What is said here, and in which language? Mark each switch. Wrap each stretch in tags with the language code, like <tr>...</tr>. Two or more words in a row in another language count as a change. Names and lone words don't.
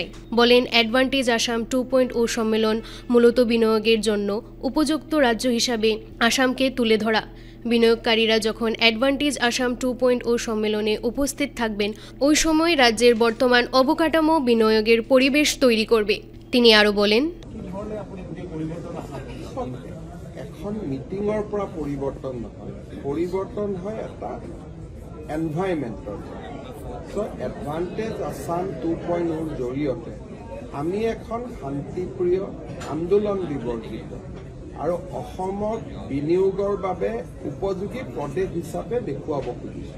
<bn>বলেন, অ্যাডভান্টেজ আসাম 2.0 সম্মেলন মূলত বিনিয়োগের জন্য উপযুক্ত রাজ্য হিসাবে আসামকে তুলে ধরা। বিনিয়োগকারীরা যখন অ্যাডভান্টেজ আসাম 2.0 সম্মেলনে উপস্থিত থাকবেন, ওই সময় রাজ্যের বর্তমান অবকাঠামো বিনিয়োগের পরিবেশ তৈরি করবে। তিনি আরও বলেন,</bn> <as>এখন মিটিংৰ পৰা পৰিৱৰ্তন নহয়, পৰিৱৰ্তন হয় এটা এনভাইৰনমেণ্টৰ। সো এডভান্টেজ আসাম 2.0 জৰিয়তে আমি এখন শান্তিপ্ৰিয়, আন্দোলন বিবৰ্জিত আৰু অসমক বিনিয়োগৰ বাবে উপযোগী প্ৰদেশ হিচাপে দেখুৱাব খুজিছোঁ।</as>